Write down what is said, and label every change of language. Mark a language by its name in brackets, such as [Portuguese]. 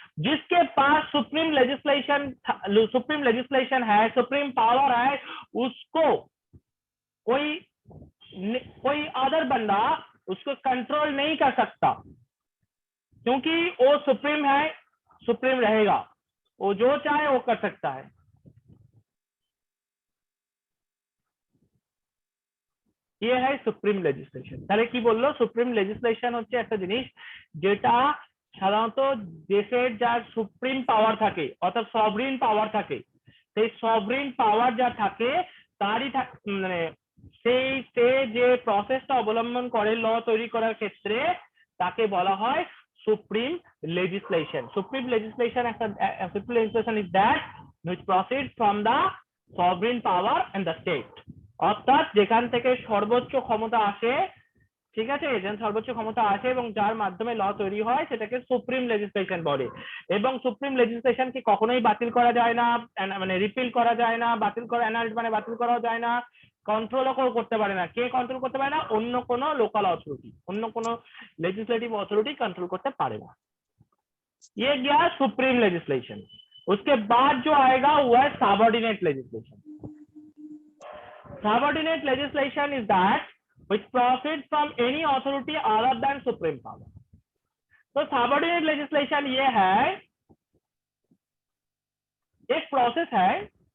[Hindi] जिसके पास supreme legislation है, supreme power है, उसको कोई अदर बंदा उसको कंट्रोल नहीं कर सकता, क्योंकि वो सुप्रीम है, सुप्रीम रहेगा, वो जो चाहे वो कर सकता है। ये है सुप्रीम लेजिस्लेशन। [Bangla] তাহলে কি বললো, সুপ্রিম লেজিসলেশন হচ্ছে একটা জিনিস যেটা সাধারণত দেশের যার সুপ্রিম পাওয়ার থাকে, অর্থাৎ সভরিন পাওয়ার থাকে, সেই সভরিন পাওয়ার যা থাকে তারই মানে সে যে প্রসেসটা অবলম্বন করে ল তৈরি করার ক্ষেত্রে তাকে বলা হয় supreme legislation. [English] Supreme legislation is that which proceeds from the sovereign power and the state। [Bangla] অর্থাৎ যেখান থেকে সর্বোচ্চ ক্ষমতা আসে, ঠিক আছে, যেখানে সর্বোচ্চ ক্ষমতা আসে এবং যার মাধ্যমে ল তৈরি হয় সেটাকে সুপ্রিম লেজিসলেশন বলে। এবং সুপ্রিম লেজিসলেশনকে কখনোই বাতিল করা যায় না, মানে রিপিল করা যায় না, বাতিল করা, অ্যানাল্ড মানে বাতিল করাও যায় না, কন্ট্রোলও করতে পারে না। কে কন্ট্রোল করতে পারে না? অন্য কোনো লোকাল অথরিটি, অন্য কোনো लेजिस्लेटिव अथॉरिटी कंट्रोल करते पारे ना। [Hindi] ये गया सुप्रीम लेजिस्लेशन। उसके बाद जो आएगा वो है subordinate legislation. [English] Subordinate legislation is that which proceeds from any authority other than supreme power। [Hindi] तो सबऑर्डिनेट लेजिस्लेशन ये है, एक प्रोसेस है,